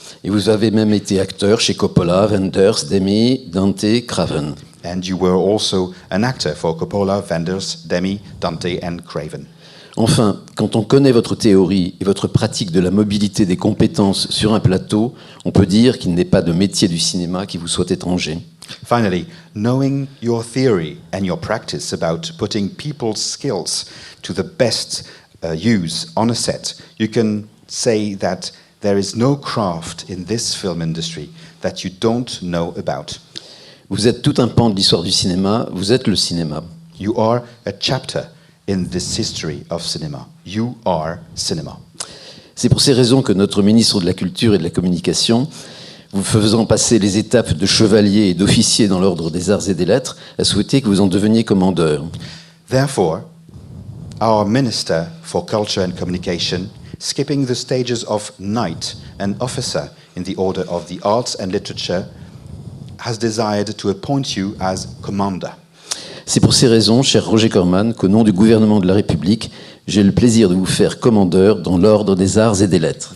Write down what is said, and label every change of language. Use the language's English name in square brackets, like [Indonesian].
[French] Et vous avez même été acteur chez Coppola, Wenders, Demy, Dante, Craven. [English] And you were also an actor for Coppola, Wenders, Demy, Dante and Craven. [French] Enfin, quand on connaît votre théorie et votre pratique de la mobilité des compétences sur un plateau, on peut dire qu'il n'est pas de métier du cinéma qui vous soit étranger. [English] Finally, knowing your theory and your practice about putting people's skills to the best use on a set, you can say that there is no craft in this film industry that you don't know about. [French] Vous êtes tout un pan de l'histoire du cinéma, vous êtes le cinéma. [English] You are a chapter in this history of cinema. You are cinema. [French] C'est pour ces raisons que notre ministre de la Culture et de la Communication, vous faisant passer les étapes de chevalier et d'officier dans l'ordre des arts et des lettres, a souhaité que vous en deveniez commandeur. [English] Therefore, our Minister for Culture and Communication, skipping the stages of knight and officer in the order of the arts and literature, has desired to appoint you as commander. [French] C'est pour ces raisons, cher Roger Corman, qu'au nom du gouvernement de la République, j'ai le plaisir de vous faire commandeur dans l'ordre des arts et des lettres.